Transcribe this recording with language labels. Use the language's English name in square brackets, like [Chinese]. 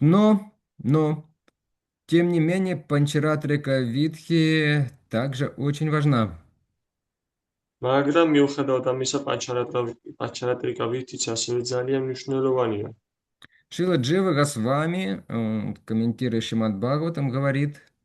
[Russian] Но, тем не менее, Панчаратрика Витхи также очень важна. [Georgian] მაგრამ მიუხედავად ამისა, პანჩარატრიკა ვითიც ასევე ძალიან მნიშვნელოვანია. [Russian] Шрила Джива Госвами, комментируя Шримад Бхагаватам, говорит,